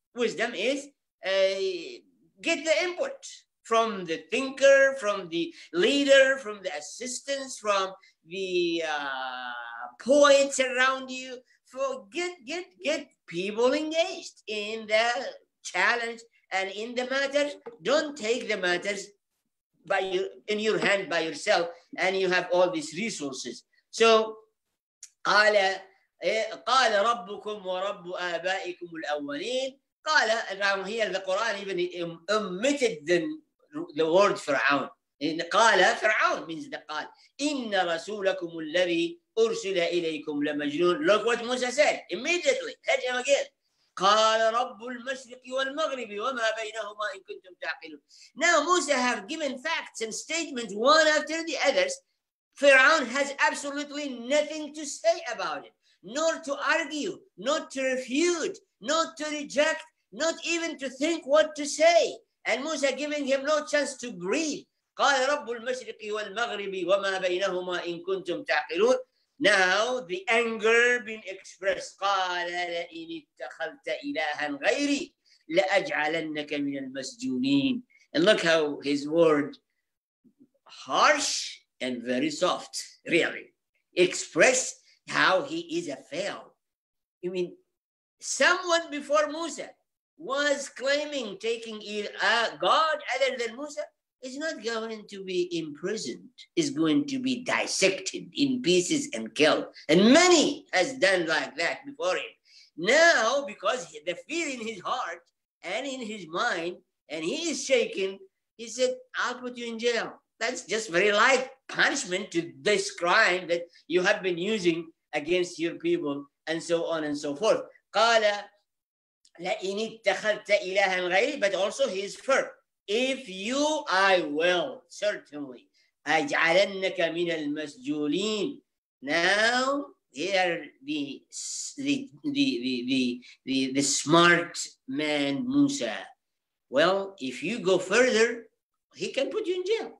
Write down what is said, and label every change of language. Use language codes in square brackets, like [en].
[en] Wisdom is get the input from the thinker, from the leader, from the assistants, from the poets around you. So get people engaged in the challenge and in the matters. Don't take the matters in your hand by yourself, and you have all these resources. [ar] So قال ربكم ورب آبائكم الأولين. [en] قال, here the Quran even omitted the word Fir'aun. قال Fir'aun means the قال. [ar] إن رسولكم الذي أرسل إليكم لمجنون. [en] Look what Musa said immediately. Hit him again. [ar] قال رب المشرق والمغرب وما بينهما إن كنتم تعقلون. [en] Now Musa have given facts and statements one after the others. Fir'aun has absolutely nothing to say about it, nor to argue, not to refute, not to reject, not even to think what to say. And Musa giving him no chance to breathe. [ar] قال رب المشرق والمغرب وما بينهما إن كنتم تعقلون. [en] Now the anger being expressed. [ar] قال لئن اتخذت إلها غيري لأجعلنك من المسجونين. [en] And look how his word, harsh and very soft, really, express how he is a fail. I mean, someone before Musa was claiming taking God other than Musa is not going to be imprisoned, is going to be dissected in pieces and killed. And many has done like that before him. Now, because the fear in his heart and in his mind, and he is shaken, he said, I'll put you in jail. That's just very light punishment to this crime that you have been using against your people, and so on and so forth. [ar] قال لئن اتخذت إلها غيري, [en] but also his firm. If you, I will certainly [ar] أجعلنك من المسجونين. [en] Now here the smart man Musa. Well, if you go further, he can put you in jail.